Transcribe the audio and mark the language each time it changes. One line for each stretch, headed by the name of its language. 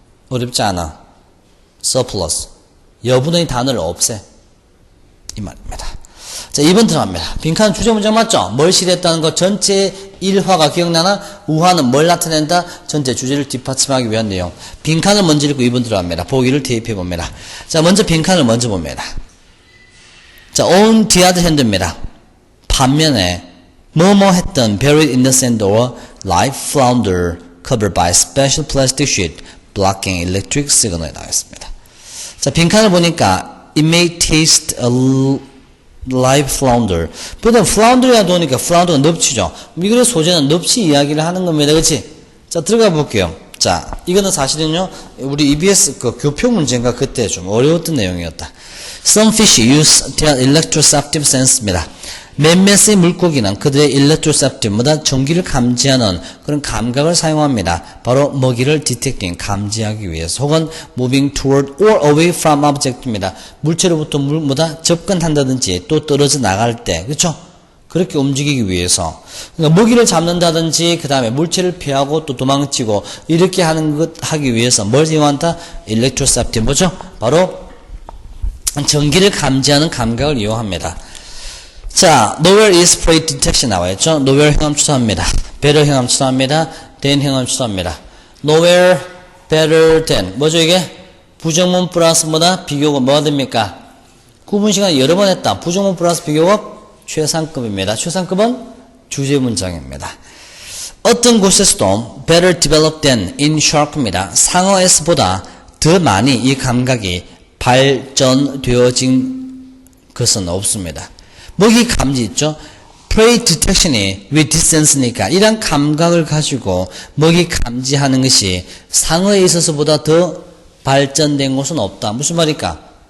Korean: 어렵지 않아. surplus. 여분의 단어를 없애. 이 말입니다. 자, 2번 들어갑니다. 빈칸 주제 문장 맞죠? 뭘 실했다는 거 전체 일화가 기억나나? 우화는 뭘 나타낸다? 전체 주제를 뒷받침하기 위한 내용. 빈칸을 먼저 읽고 2번 들어갑니다. 보기를 대입해 봅니다. 자, 먼저 빈칸을 먼저 봅니다.
English: 자, on the other hand입니다.
Korean: 반면에 뭐뭐 했던
English: buried in the sand or life flounder covered by special plastic sheet blocking electric signal에 나와 있습니다. 자,
Korean: 빈칸을 보니까
English: it may taste a live flounder.
Korean: 보통 flounder이라 도니까 flounder가 넙치죠. 미국의 소재는 넙치 이야기를 하는 겁니다. 그렇지? 자, 들어가 볼게요. 자, 이거는 사실은요, 우리 EBS 그 교표 문제인가 그때 좀 어려웠던 내용이었다.
English: Some fish use their electroceptive sense입니다.
Korean: 몇몇의 물고기는 그들의 electroceptive보다 전기를 감지하는 그런 감각을 사용합니다. 바로 먹이를
English: detecting,
Korean: 감지하기 위해서 혹은
English: moving toward or away from object입니다.
Korean: 물체로부터 물보다 접근한다든지 또 떨어져 나갈 때, 그렇죠? 그렇게 움직이기 위해서. 그러니까 먹이를 잡는다든지 그 다음에 물체를 피하고 또 도망치고 이렇게 하는 것 하기 위해서 뭘 이용한다? electroceptive 뭐죠? 바로 전기를 감지하는 감각을 이용합니다.
English: 자, nowhere is prey detection 나와있죠?
Korean: nowhere 행함 추가합니다. better 행함 추가합니다. than 행함 추가합니다.
English: nowhere, better than
Korean: 뭐죠 이게? 부정문 플러스 뭐다? 비교급 뭐가 됩니까? 구분 시간 여러 번 했다. 부정문 플러스 비교급 최상급입니다. 최상급은 주제 문장입니다. 어떤 곳에서도
English: better developed than in shark입니다.
Korean: 상어에서보다 더 많이 이 감각이 발전되어진 것은 없습니다. 먹이 감지 있죠? prey detection이
English: with this sense
Korean: 니까 이런 감각을 가지고 먹이 감지하는 것이 상어에 있어서보다 더 발전된 것은 없다. 무슨 말일까?